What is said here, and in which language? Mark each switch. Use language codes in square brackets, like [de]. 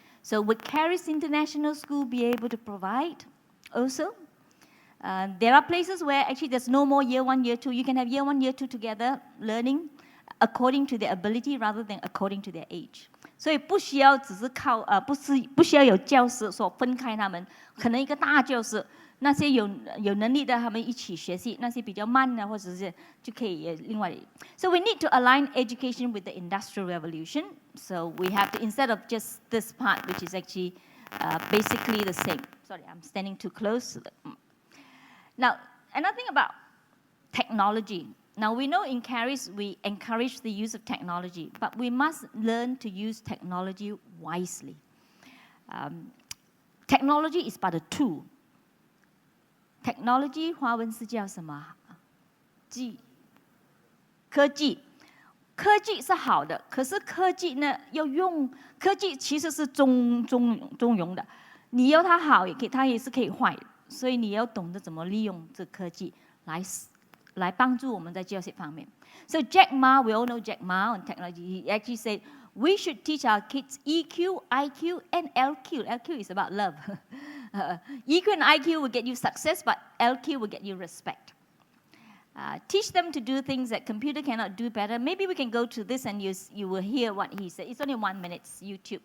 [en] So would Charis International School be able to provide also? There are places where actually there's no more year 1, year 2. You can have year 1, year 2 together learning according to their ability rather than according to their age. [zh] 所以不需要只是靠不需要有教师所分开他们，可能一个大教室，那些有能力的他们一起学习，那些比较慢的或者是就可以另外。 [en] So we need to align education with the Industrial Revolution. So we have to, instead of just this part, which is actually basically the same. Sorry, I'm standing too close. Now, another thing about technology. Now, we know in Charis we encourage the use of technology, but we must learn to use technology wisely. Technology is but a tool. [zh] Technology 华文是叫什么？科技。科技是好的，可是科技呢要用，科技其实是中庸的。你要它好也可以，它也是可以坏的，所以你要懂得怎么利用这科技来帮助我们在教学方面。 [en] So Jack Ma, we all know Jack Ma on technology. He actually said we should teach our kids EQ, IQ, and LQ. LQ is about love. EQ and IQ will get you success, but LQ will get you respect. Teach them to do things that computer cannot do better. Maybe we can go to this and you will hear what he said. It's only 1 minute YouTube.